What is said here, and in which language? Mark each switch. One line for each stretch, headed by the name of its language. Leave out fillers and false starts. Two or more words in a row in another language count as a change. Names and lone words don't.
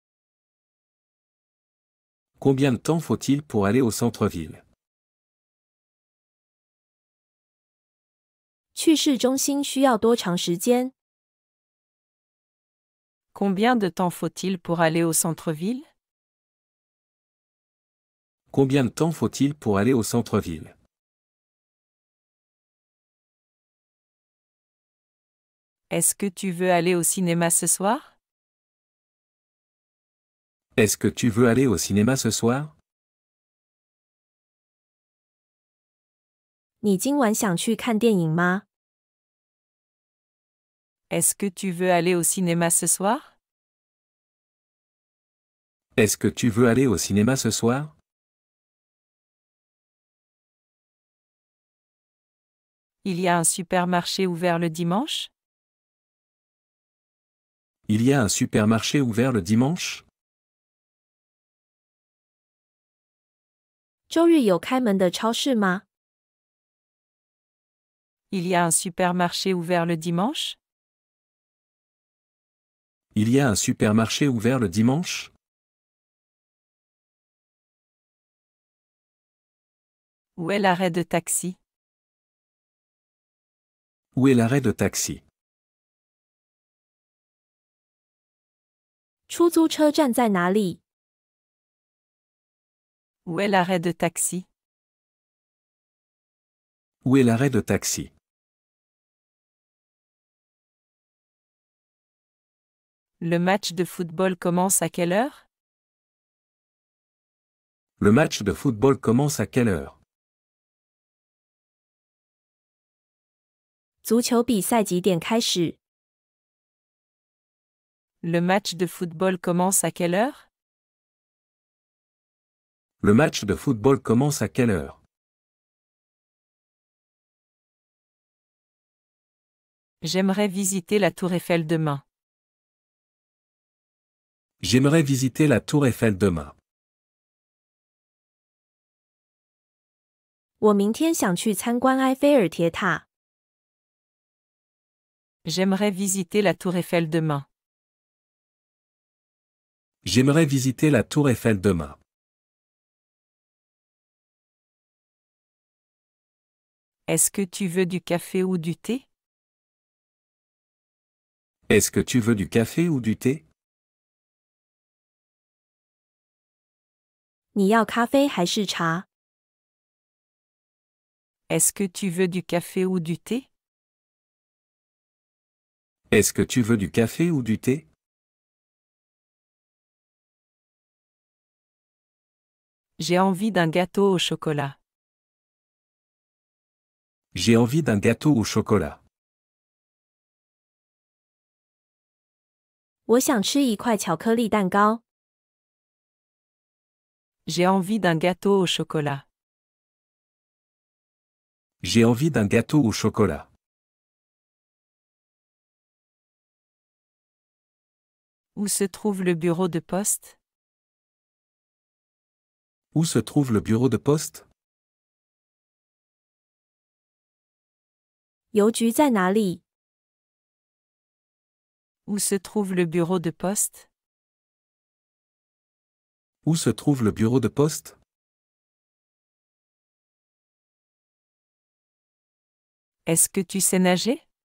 French: Combien de temps faut-il pour aller au centre-ville?
Chinese: 去市中心需要多长时间？
French: Combien de temps faut-il pour aller au centre-ville? Combien de temps faut-il pour aller au centre-ville? Est-ce que tu veux aller au cinéma ce soir? Est-ce que tu veux aller au cinéma ce soir?
Chinese: 你今晚想去看电影吗？
French: Est-ce que tu veux aller au cinéma ce soir? Est-ce que tu veux aller au cinéma ce soir? Il y a un supermarché ouvert le dimanche? Il y a un supermarché ouvert le dimanche?
Chinese: 周日有开门的超市吗？
French: Il y a un supermarché ouvert le dimanche? Il y a un supermarché ouvert le dimanche? Où est l'arrêt de taxi? Où est l'arrêt de taxi?
Chinese: 出租车站在哪里？
French: Où est l'arrêt de taxi? Où est l'arrêt de taxi? Le match de football commence à quelle heure? Le match de football commence à quelle heure?
Chinese: 足球比赛几点开始？
French: Le match de football commence à quelle heure? Le match de football commence à quelle heure? J'aimerais visiter la Tour Eiffel demain. J'aimerais visiter la Tour Eiffel demain.
Chinese: 我明天想去参观埃菲尔铁塔。
French: J'aimerais visiter la Tour Eiffel demain. J'aimerais visiter la Tour Eiffel demain. Est-ce que tu veux du café ou du thé? Est-ce que tu veux du café ou du thé?
Chinese: 你要咖啡还是茶？
French: Est-ce que tu veux du café ou du thé? Est-ce que tu veux du café ou du thé? J'ai envie d'un gâteau au chocolat. J'ai envie d'un gâteau au chocolat.
Chinese: 我想吃一块巧克力蛋糕。
French: J'ai envie d'un gâteau au chocolat. J'ai envie d'un gâteau au chocolat. Où se trouve le bureau de poste? Où se trouve le bureau de poste?
Chinese: 邮局在哪里？
French: Où se trouve le bureau de poste? Où se trouve le bureau de poste? Est-ce que tu sais nager?